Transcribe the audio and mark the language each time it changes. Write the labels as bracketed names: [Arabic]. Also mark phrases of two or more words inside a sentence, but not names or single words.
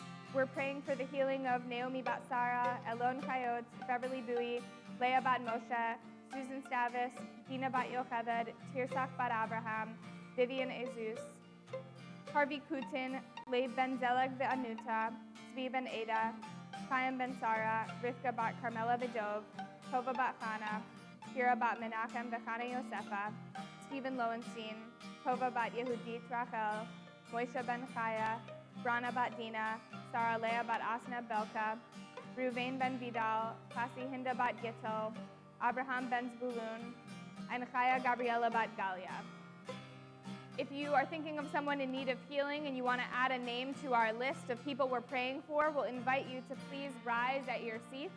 [English] We're praying for the healing of Naomi Bat Sarah, Elon Coyotes, Beverly Bowie, Leah Bat Moshe, Susan Stavis, Dina Bat Yocheved, Tirsak Bat Abraham, Vivian Jesus, Harvey Kutin, Leib Ben Zeleg Ve'anuta, Zvi Ben Ada, Chaim Ben Sarah, Rivka Bat Carmela Vidov, Tova Bat Chana, Kira Bat Menachem Vechana Yosefa, Stephen Lowenstein, Tova Bat Yehudit Rachel, Moisha Ben Chaya, Brana Bat Dina, Sarah Leah Bat Asna Belka, Ruvain Ben Vidal, Kasi Hinda Bat Gittel, Abraham Ben Zbulun, and Chaya Gabriela Bat Galia. If you are thinking of someone in need of healing and you want to add a name to our list of people we're praying for, we'll invite you to please rise at your seats.